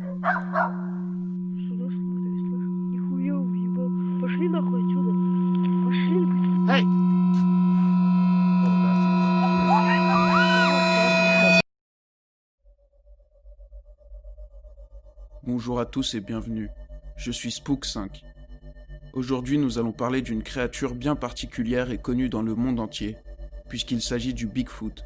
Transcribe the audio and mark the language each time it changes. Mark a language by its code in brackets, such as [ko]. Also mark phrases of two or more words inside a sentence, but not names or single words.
[ru] Сюда смотри, слышь. Нихуя уебал. Пошли нахуй отсюда. Пошли. [fr] Hey! Bonjour à tous et bienvenue. Je suis Spook5. Aujourd'hui, nous allons parler d'une créature bien particulière et connue dans le monde entier, puisqu'il s'agit du Bigfoot.